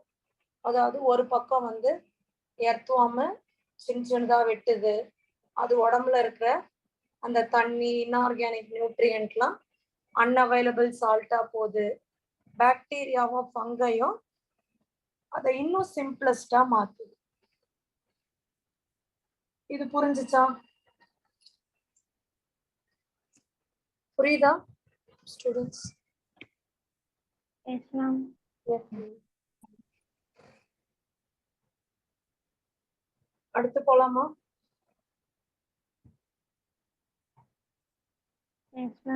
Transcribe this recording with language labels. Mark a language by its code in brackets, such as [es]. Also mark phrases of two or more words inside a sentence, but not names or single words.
[ta] அதாவது ஒரு பக்கம் வந்து எர்த்வார்ம் சின்ன சின்னதா வெட்டுது, அது உடம்புல இருக்கிற அந்த தண்ணி [en] inorganic nutrient-lam unavailable salt-aa [ta] போகுது. பாக்டீரியாவும் ஃபங்கையும் அதை இன்னும் சிம்பிளஸ்டா மாத்துது. இது புரிஞ்சுச்சா? புரியுதா ஸ்டூடெண்ட்ஸ்? [en] Yes, ma'am. Yes, ma'am. [ta] அடுத்து போலாமா? [en] Yes, ma'am.